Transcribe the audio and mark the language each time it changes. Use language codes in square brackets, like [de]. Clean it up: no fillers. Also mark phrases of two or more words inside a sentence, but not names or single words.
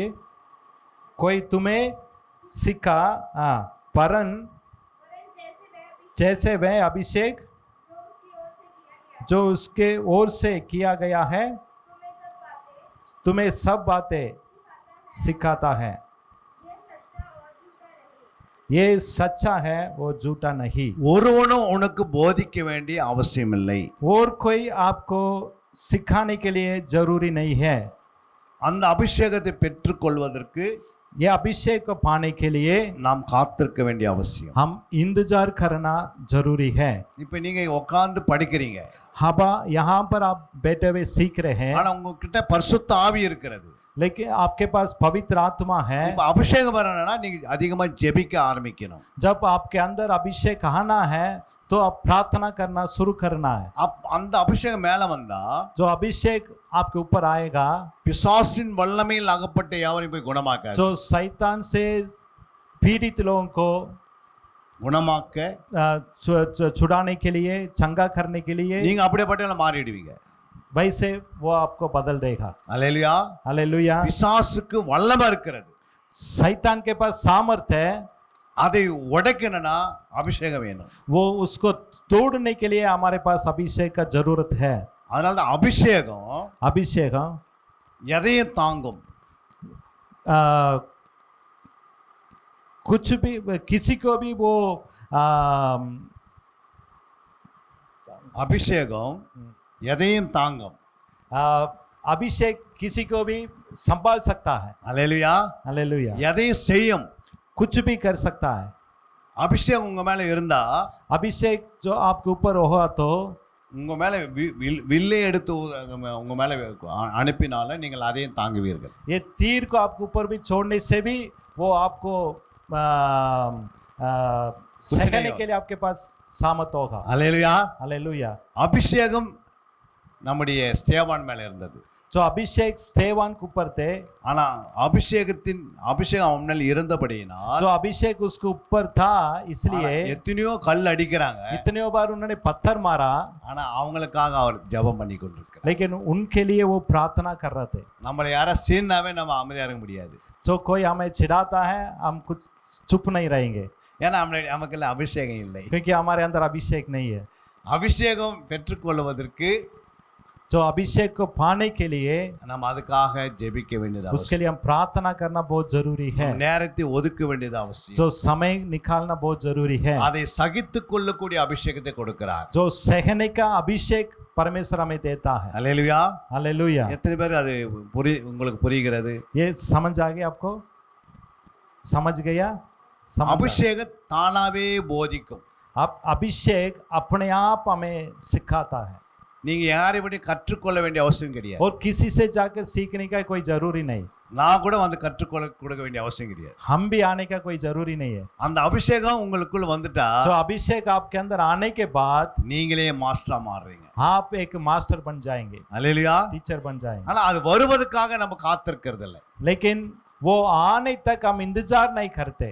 [hi] कोई तुम्हें सिखा परन जैसे वह अभिषेक जो उसके ओर से किया गया है तुम्हें सब बातें सिखाता है। ये सच्चा है वो झूठा नहीं। [ta] ஒருவனும் உனக்கு போதிக்க வேண்டிய அவசியமில்லை. [hi] और कोई आपको सिखाने के लिए जरूरी नहीं है। [ta] அந்த அபிஷேகத்தை பெற்றுக்கொள்வதற்கு [hi] ये अभिषेक को पाने के लिए [ta] நாம் காத்திருக்க வேண்டிய அவசியம். [hi] हम इंतजार करना जरूरी है। [ta] இப்போ நீங்க உட்கார்ந்து படிக்கிறீங்க, [hi] हबा यहाँ पर आप बैठे हुए सीख रहे हैं, [ta] ஆனா உங்ககிட்ட பரிசுத்த ஆவி இருக்கிறது. [hi] लेकिन आपके पास पवित्र आत्मा है। [ta] இப்போ அபிஷேகம் வரணும்னா நீங்க அதிகமா ஜெபிக்க ஆரம்பிக்கணும். [hi] जब आपके अंदर अभिषेक आना है तो आप प्रार्थना करना शुरू करना है। [ta] அந்த அபிஷேகம் மேல வந்தா [hi] जो अभिषेक आपके ऊपर आएगा, [ta] பிசாசின் வல்லமையில் அகப்பட்ட யாவரையும் போய் குணமாக்க [hi] जो शैतान से पीड़ित लोगों को [ta] குணமாக்க [hi] छुड़ाने के लिए, चंगा करने के लिए, [ta] நீங்க அப்படியேப்பட்ட மாறிடுவீங்க. [hi] वैसे वो आपको बदल देगा। [ta] அல்லேலூயா. [hi] हालेलुया। [ta] பிசாசுக்கு வல்லமை இருக்கிறது. [hi] शैतान के पास सामर्थ है, [ta] அதை உடைக்கணும்னா அபிஷேகம் வேணும். [hi] वो उसको तोड़ने के लिए हमारे पास अभिषेक का जरूरत है। [ta] அதனால தான் அபிஷேகம் [hi] अभिषेक [ta] எதையும் தாங்கும். [hi] कुछ भी किसी को भी वो [ta] அபிஷேகம் எதையும் தாங்கும். [hi] अभिषेक किसी को भी संभाल सकता है। [ta] அல்லேலூயா. [hi] हालेलुया। [ta] எதையும் செய்யும். [hi] कुछ भी कर सकता है। [ta] அபிஷேகம் உங்க மேல இருந்தா [hi] अभिषेक जो आपके ऊपर होगा तो [ta] உங்க மேல வில்லை எடுத்து உங்க மேல அனுப்பினால நீங்கள் அதையும் தாங்குவீர்கள். [hi] ये तीर को आपके ऊपर भी छोड़ने से भी वो आपको सहने के लिए आपके पास सामर्थ होगा। [ta] அல்லேலூயா. [hi] हालेलुया। [ta] அபிஷேகம் நம்முடைய ஸ்தேவான் மேல இருந்தது. [hi] जो अभिषेक स्तेवान के ऊपर थे, [ta] ஆனா அபிஷேகம் அவன் மேல இருந்தபடியினால் [hi] जो अभिषेक उसके ऊपर था इसलिए [ta] எத்தனையோ கல் அடிக்கிறாங்க. [hi] इतने बार उन्होंने पत्थर मारा, [ta] ஆனா அவங்களுக்காக அவர் ஜெபம் பண்ணி கொண்டிருக்கிறார். [hi] लेकिन उनके लिए वो प्रार्थना कर रहे थे। [ta] நம்மளை யாரா சீனாவே நம்ம அமைதியா இருக்க முடியாது. [hi] जो कोई हमें चिढ़ाता है हम कुछ चुप नहीं रहेंगे, [ta] ஏன்னா நமக்கு அபிஷேகம் இல்லை. [hi] क्योंकि हमारे अंदर अभिषेक नहीं है। [ta] அபிஷேகம் பெற்றுக்கொள்வதற்கு [hi] जो अभिषेक को पाने के लिए [ta] நம்ம அதுக்காக ஜெபிக்க வேண்டியது [hi] उसके [ta] அவசியம். [hi] लिए हम प्रार्थना करना बहुत जरूरी है, [ta] நேரத்தை ஒதுக்க வேண்டியது அவசியம். [hi] जो समय निकालना बहुत जरूरी है। [ta] அதை சகித்துக் கொள்ளக்கூடிய அபிஷேகத்தை கொடுக்கிறார். [hi] जो सहने का अभिषेक परमेश्वर हमें देता है। [ta] அல்லேலூயா. [hi] हालेलुया। [ta] எத்தனை பேர் அது உங்களுக்கு புரிகிறது? [hi] ये समझ आ गया आपको? समझ गया? समझ [ta] அபிஷேகம் தானாவே போதிக்கும். [hi] आप अभिषेक अपने आप हमें सिखाता है [ta] நீங்க யாரை பற்றி கற்றுக்கொள்ள வேண்டிய அவசியம் கிடையாது. [hi] और किसी से जाकर सीखने का कोई जरूरी नहीं, [ta] நான் கூட வந்து கற்றுக்கொள்ள கொடுக்க வேண்டிய அவசியம் கிடையாது. [hi] हम भी आने का कोई जरूरी नहीं है। [ta] அந்த அபிஷேகம் உங்களுக்குள்ள வந்துட்டா [hi] जो अभिषेक आपके अंदर आने के बाद [ta] நீங்களே மாஸ்டரா மாறுறீங்க. [hi] आप एक मास्टर बन जाएंगे, [ta] அல்லேலூயா. [hi] टीचर बन जाएंगे। [ta] ஆனா அது வருவதற்காக நம்ம காத்திருக்கிறது இல்லை. [hi] लेकिन वो आने तक हम इंतजार नहीं करते,